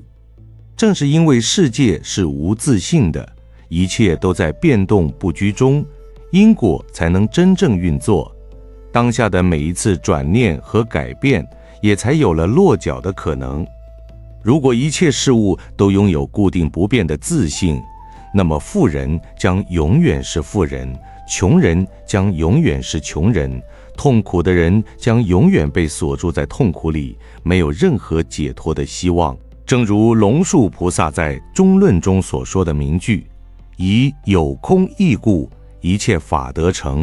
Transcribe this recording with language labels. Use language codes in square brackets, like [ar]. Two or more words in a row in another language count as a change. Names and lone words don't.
[zh] 正是因為世界是無自性的，一切都在變動不居中，因果才能真正運作。當下的每一次轉念和改變，也才有了落腳的可能。如果一切事物都擁有固定不變的自性，那麼富人將永遠是富人，窮人將永遠是窮人，痛苦的人將永遠被鎖住在痛苦裡，沒有任何解脫的希望。正如龍樹菩薩在中論中所說的名句：以有空義故，一切法得成。